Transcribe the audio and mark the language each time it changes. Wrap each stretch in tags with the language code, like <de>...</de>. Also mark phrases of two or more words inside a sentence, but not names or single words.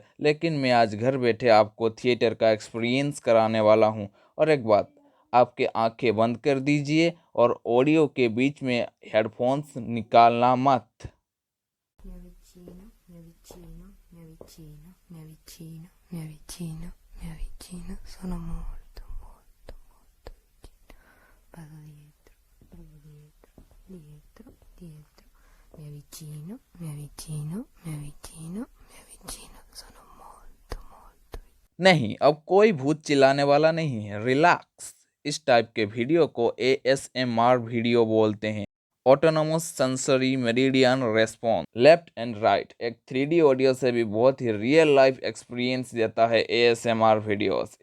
<hi>लेकिन मैं आज घर बैठे आपको थिएटर का एक्सपीरियंस कराने वाला हूँ। और एक बात, आपके आंखें बंद कर दीजिए और ऑडियो के बीच में हेडफोन्स निकालना मत।</hi> <it>Mi avvicino, mi avvicino, mi avvicino, mi avvicino, mi avvicino, mi avvicino, sono molto, molto, molto vicino. Vado dietro, dietro, dietro, mi avvicino, mi avvicino, mi avvicino, mi avvicino, sono molto, molto vicino.</it> <hi>नहीं, अब कोई भूत चिल्लाने वाला नहीं है, रिलैक्स। इस टाइप के वीडियो को एएसएमआर वीडियो बोलते हैं,</hi> <en>autonomous sensory meridian response left and right.</en> <hi>एक 3D ऑडियो से भी बहुत ही</hi> <en>real life experience</en> <hi>देता है एएसएमआर वीडियोस।</hi>